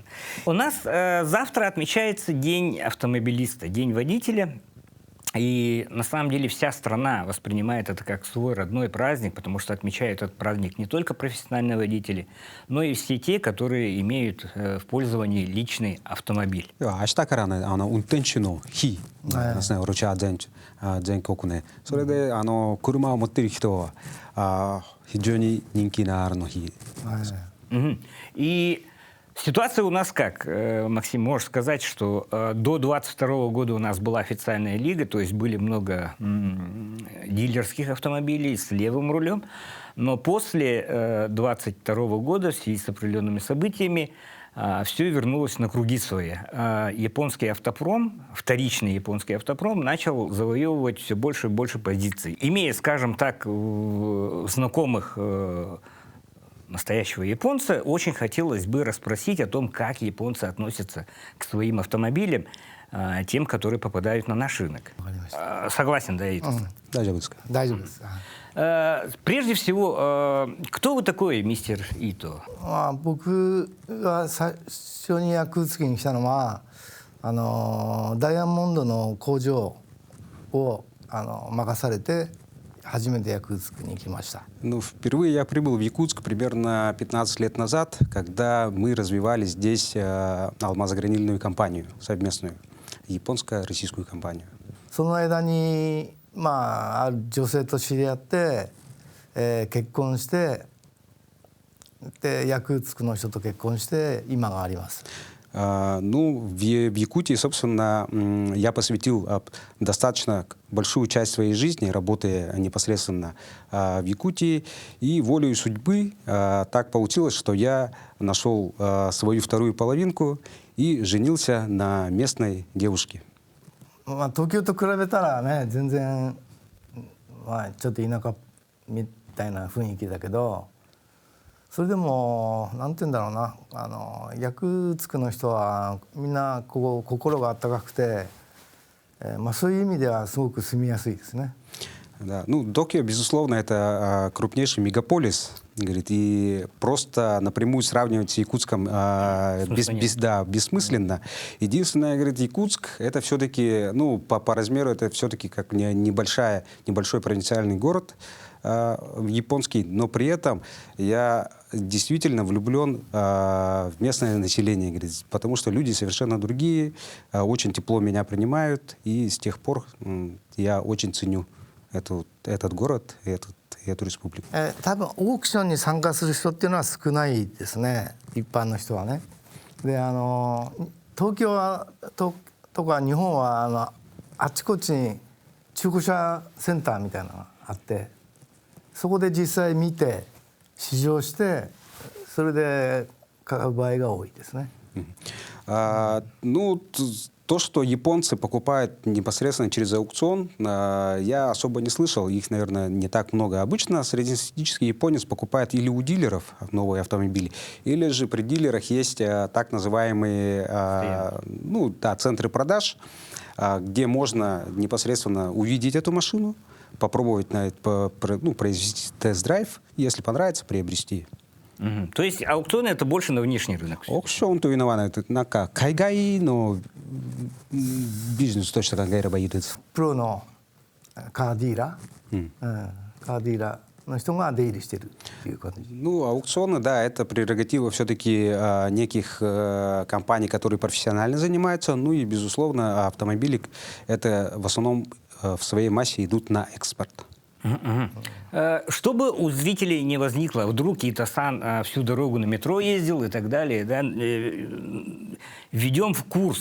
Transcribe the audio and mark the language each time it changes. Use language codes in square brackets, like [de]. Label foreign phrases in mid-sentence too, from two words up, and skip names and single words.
[ru] У нас завтра отмечается День автомобилиста, День водителя. И на самом деле вся страна воспринимает это как свой родной праздник, потому что отмечают этот праздник не только профессиональные водители, но и все те, которые имеют в пользовании личный автомобиль. [ja] 明日からね、運転手の日なんですね、ロシア全国ね。それで車を持っている人は非常に人気のあるの日。 [ru] Мгм. И ситуация у нас как? Максим, можешь сказать, что до 22 года у нас была официальная лига, то есть были много дилерских автомобилей с левым рулем, но после 22 года в связи с определенными событиями все вернулось на круги свои. Японский автопром, вторичный японский автопром, начал завоевывать все больше и больше позиций. Имея, скажем так, знакомых настоящего японца, очень хотелось бы расспросить о том, как японцы относятся к своим автомобилям, тем, которые попадают на наш рынок. Согласен, да, Итас? [ja] 大丈夫ですか？大丈夫です。 [ru] Прежде всего, кто вы такой, мистер Ито? [ja] 僕が最初にヤクーツキに来たのはダイヤモンドの工場を任されて初めてヤクーツクに来ました。 [ru] Ну, впервые я прибыл в Якутск примерно 15 лет назад, когда мы развивали здесь алмазогранильную компанию совместную, японско-российскую компанию. [ja] その間にある女性と知り合って、結婚してでヤクーツクの人と結婚して今があります。 [ru] Ну, в Якутии, собственно, я посвятил достаточно большую часть своей жизни, работая непосредственно в Якутии. И волею судьбы так получилось, что я нашел свою вторую половинку и женился на местной девушке. [ja] 東京と比べたらね、全然、ちょっと田舎みたいな雰囲気だけど、それでもなんて言うんだろうな、ヤクーツクの人はみんな心が温かくて、そういう意味ではすごく住みやすいですね。 [ru] Да. Ну, Токио, безусловно, это крупнейший мегаполис, говорит, и просто напрямую сравнивать с Якутском бессмысленно. Единственное, говорит, Якутск, это все-таки, ну, по размеру, это все-таки как небольшой провинциальный город японский, но при этом я действительно влюблен в местное население, говорит, потому что люди совершенно другие, очень тепло меня принимают, и с тех пор я очень ценю этот город и эту республику. [ja] 多分オークションに参加する人っていうのは少ないですね、一般の人はね。で東京はとか日本はあちこちに中古車センターみたいなのがあって、そこで実際見て試乗してそれで買う場合が多いですね。 [ru] Ну, то, что японцы покупают непосредственно через аукцион, я особо не слышал. Их, наверное, не так много. Обычно среднестатистический японец покупает или у дилеров новые автомобили, или же при дилерах есть так называемые центры продаж, где можно непосредственно увидеть эту машину, попробовать произвести тест-драйв, если понравится, приобрести. То есть аукцион это больше на внешний рынок? [ja] オークションというのはね、なんか海外のビジネスとして考えればいいです。プロのカーディーラー、カーディーラーの人が出入りしているという感じ。 [ru] Ну, аукционы, да, это прерогатива все-таки неких компаний, которые профессионально занимаются. Ну и, безусловно, автомобили это в основном в своей массе идут на экспорт. Чтобы у зрителей не возникло, вдруг Ито-сан всю дорогу на метро ездил и так далее, да, введем в курс.